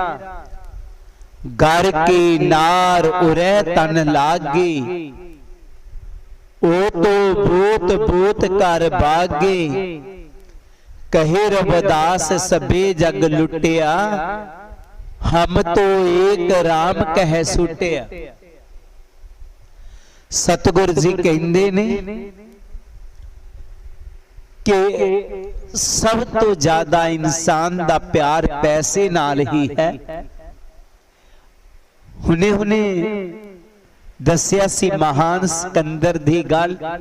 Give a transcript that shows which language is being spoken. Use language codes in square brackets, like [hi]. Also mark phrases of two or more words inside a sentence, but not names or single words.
[hi] घर की नार उरे तन लागे, ओ तो भूत भूत कर बागे। कहे रविदास सबे जग लुटिया, हम तो एक राम कह सुटिया। [pa] ਸਤਗੁਰੂ ਜੀ ਕਹਿੰਦੇ ਨੇ ਕਿ ਸਭ ਤੋਂ ਜ਼ਿਆਦਾ ਇਨਸਾਨ ਦਾ ਪਿਆਰ ਪੈਸੇ ਨਾਲ ਹੀ ਹੈ। ਹੁਣੇ ਹੁਣੇ ਦੱਸਿਆ ਸੀ ਮਹਾਨ ਸਿਕੰਦਰ ਦੀ ਗੱਲ।